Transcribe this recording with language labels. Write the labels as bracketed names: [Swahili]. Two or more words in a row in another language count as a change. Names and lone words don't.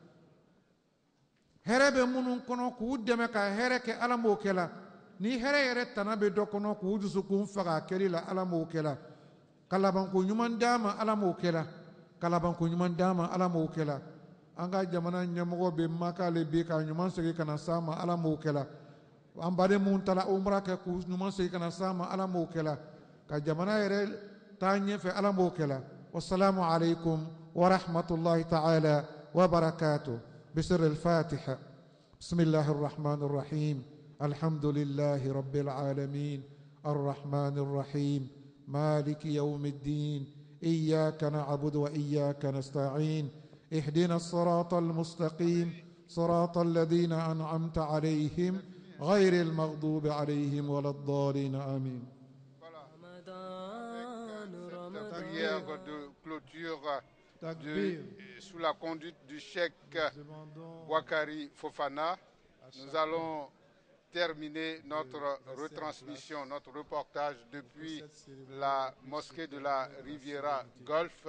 [Bambara] hɛrɛ bɛ minnu kɔnɔ k'u dɛmɛ ka hɛrɛ kɛ ala m'o kɛla ni hɛrɛ yɛrɛ tana bɛ dɔ kɔnɔ k'u dusukun faga kɛli la ala m'o kɛla ka labanko ɲuman d'a ma ala m'o kɛla ka labanko ɲuman d'a ma ala m'o kɛla an ka jamana ɲɛmɔgɔ bɛ makale bi ka ɲuman segin ka na s'a ma ala m'o kɛla an baden mun taara umra kɛ k'u ɲuman segin ka na s'a ma ala m'o kɛla ka jamana yɛrɛ taa ɲɛfɛ ala m'o kɛla [Arabic] والسلام عليكم ورحمة الله تعالى وبركاته بسر الفاتحة بسم الله الرحمن الرحيم الحمد لله رب العالمين الرحمن الرحيم مالك يوم الدين إياك نعبد وإياك نستعين اهدنا الصراط المستقيم صراط الذين أنعمت عليهم غير المغضوب عليهم ولا الضالين آمين. [French] Cette prière de clôture sous la conduite du cheikh Boakari Fofana, nous allons terminer notre retransmission, notre reportage depuis la mosquée de la Riviera Golf.